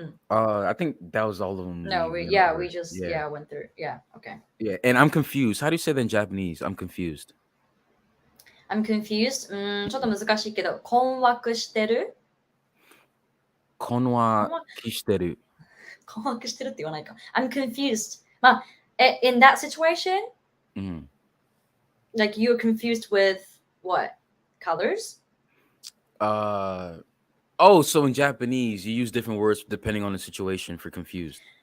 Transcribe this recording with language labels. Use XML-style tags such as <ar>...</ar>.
<en>I think that was all of them. No, we we went over. we just Yeah. went through. Yeah, okay. Yeah. And I'm confused. How do you say that in Japanese? I'm confused. I'm confused.</en> <ja>ちょっと難しいけど、困惑してる困惑してる。困惑してるって言わないか。</ja> <en>I'm confused. まあ、in that situation, like you're confused with what? Colors? So in Japanese, you use different words depending on the situation for confused.</en>